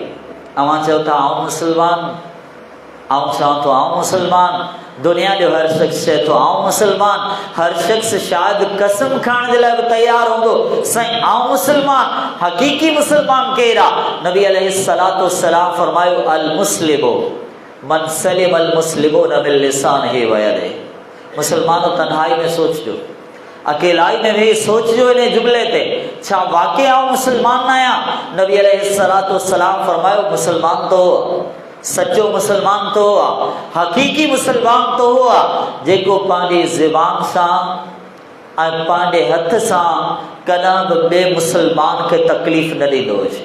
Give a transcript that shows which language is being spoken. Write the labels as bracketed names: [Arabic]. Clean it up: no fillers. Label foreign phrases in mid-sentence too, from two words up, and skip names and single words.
[Sindhi] अवां चओ था आउं मुसलमान, आउं चवां थो आउं मुसलमान, दुनिया जो हर शख़्स चए थो आउं मुसलमान, हर शख़्स शायदि कसम खाइण जे लाइ बि तयारु हूंदो, साईं आउं मुसलमान। हक़ीक़ी मुसलमान केरु आहे? नबी [Arabic] عليه الصلاة والسلام [Sindhi] फरमायो, [Arabic] المسلم من سلم المسلمون من لسانه ويده. [Sindhi] मुसलमानों, तन्हाई में सोचो, अकेलाई में भी सोचो इन जुमले ते, छा वाकई आउं मुसलमान न आहियां? नबी [Arabic] عليه الصلاة والسلام [Sindhi] फरमायो, मुसलमान तो सचो मुसलमान तो हक़ीक़ी मुसलमान तो जेको पंहिंजी ज़बान सां ऐं पंहिंजे हथ सां कॾहिं बि ॿिए मुस्लमान खे तकलीफ़ न ॾींदो हुजे।